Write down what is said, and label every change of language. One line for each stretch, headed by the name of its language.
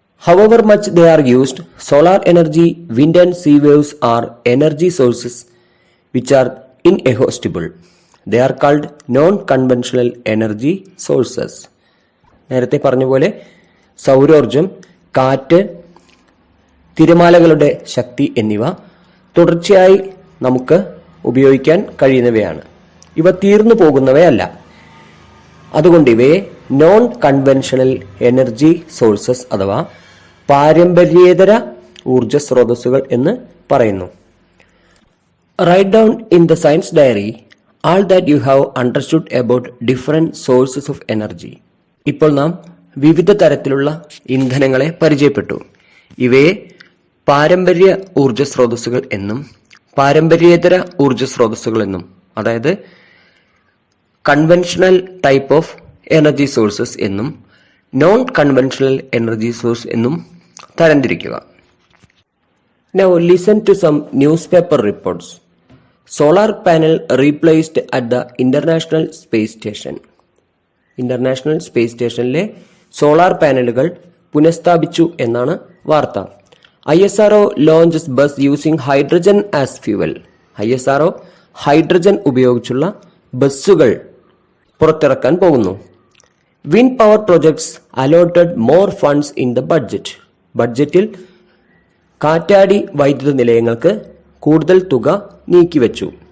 English: However much they are used, solar energy, wind and sea waves are energy sources which are inexhaustible. They are called non-conventional energy sources.
Malayalam: നേരത്തെ പറഞ്ഞ പോലെ സൗരോർജം, കാറ്റ്, തിരമാലകളുടെ ശക്തി എന്നിവ തുടർച്ചയായി നമുക്ക് ഉപയോഗിക്കാൻ കഴിയുന്നവയാണ്. ഇവ തീർന്നു പോകുന്നവയല്ല. അതുകൊണ്ട് ഇവയെ നോൺ കൺവെൻഷണൽ എനർജി സോഴ്സസ് അഥവാ പാരമ്പര്യേതര ഊർജ സ്രോതസ്സുകൾ എന്ന് പറയുന്നു.
English: Write down in the science diary all that you have understood about different sources of energy.
Malayalam: ഇപ്പോൾ നാം വിവിധ തരത്തിലുള്ള ഇന്ധനങ്ങളെ പരിചയപ്പെട്ടു. ഇവയെ പാരമ്പര്യ ഊർജ സ്രോതസ്സുകൾ എന്നും പാരമ്പര്യേതര ഊർജ സ്രോതസ്സുകൾ എന്നും, അതായത് conventional type of energy sources എന്നും നോൺ കൺവെൻഷണൽ എനർജി സോഴ്സ് എന്നും തരംതിരിക്കുക.
English: Now listen to some newspaper reports. Solar panel replaced at the International Space Station.
Malayalam: International space സ്റ്റേഷനിലെ സോളാർ പാനലുകൾ പുനഃസ്ഥാപിച്ചു എന്നാണ് വാർത്ത.
English: ISRO launches bus using hydrogen as fuel.
Malayalam: ISRO hydrogen ഉപയോഗിച്ചുള്ള ബസ്സുകൾ പുറത്തിറക്കാൻ പോകുന്നു.
English: Wind power projects allotted more funds in the budget.
Malayalam: ബഡ്ജറ്റിൽ കാറ്റാടി വൈദ്യുത നിലയങ്ങൾക്ക് കൂടുതൽ തുക നീക്കിവെച്ചു.